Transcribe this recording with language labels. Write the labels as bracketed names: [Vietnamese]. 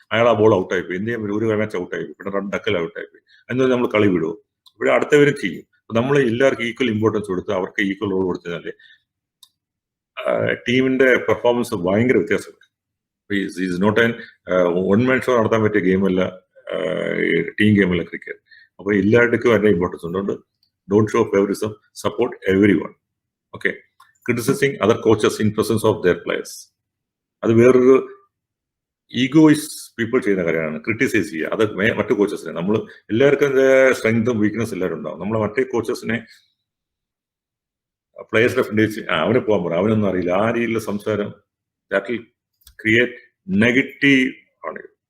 [Malayalam] അയാൾ ആ ബോൾ ഔട്ടായി പോയി, ഇന്ത്യ ഒരു മാച്ച് ഔട്ടായി പോയി, പിന്നെ ഡക്കൽ ഔട്ടായി പോയി, എന്നാൽ നമ്മൾ കളി വിടുമോ? ഇവിടെ അടുത്തവരും ചെയ്യും. നമ്മൾ എല്ലാവർക്കും ഈക്വൽ ഇമ്പോർട്ടൻസ് കൊടുത്ത് അവർക്ക് ഈക്വൽ റോൾ കൊടുത്താൽ ടീമിന്റെ പെർഫോമൻസ് ഭയങ്കര വ്യത്യാസമുണ്ട്. [English] is not an one man show [Malayalam] നടത്താൻ പറ്റിയ ഗെയിമല്ല ടീം ഗെയിമല്ല ക്രിക്കറ്റ്. അപ്പൊ എല്ലാവർക്കും അതിന്റെ ഇമ്പോർട്ടൻസ് ഉണ്ട്. [English] Don't show favoritism, support everyone. Okay. Criticizing other coaches in presence of their players. [Malayalam] അത് വേറൊരു ഈഗോയിസ്റ്റ് പീപ്പിൾ ചെയ്യുന്ന കാര്യമാണ്. ക്രിട്ടിസൈസ് ചെയ്യുക അത് മറ്റു കോച്ചസിനെ. നമ്മൾ എല്ലാവർക്കും സ്ട്രെങ്തും വീക്ക്നെസ് എല്ലാവരും ഉണ്ടാവും. നമ്മൾ മറ്റേ കോച്ചസിനെ പ്ലേയേഴ്സിനെ ഫ്രണ്ട് അവന് പോകാൻ പറയും, അവനൊന്നും അറിയില്ല, ആ രീതിയിലുള്ള സംസാരം [English] that will create negative [Malayalam] ആണ്.